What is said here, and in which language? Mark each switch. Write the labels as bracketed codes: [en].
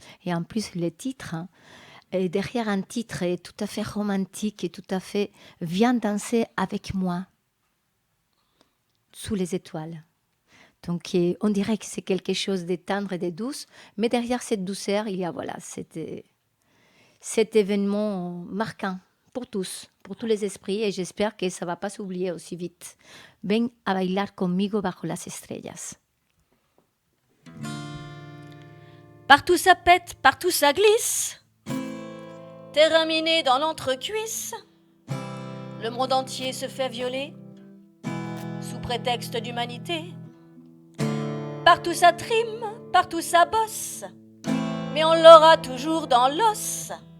[fr] Et en plus, le titre, et derrière un titre est tout à fait romantique et tout à fait « Viens danser avec moi » sous les étoiles. Donc, on dirait que c'est quelque chose de tendre et de douce, mais derrière cette douceur, il y a cet événement marquant. Pour tous les esprits, et j'espère que ça ne va pas s'oublier aussi vite. [es] Ven a bailar conmigo bajo las estrellas. [fr] Partout ça pète, partout ça glisse, terminé dans l'entrecuisse, Le monde entier se fait violer sous prétexte d'humanité. Partout ça trime, partout ça bosse, mais on l'aura toujours dans l'os.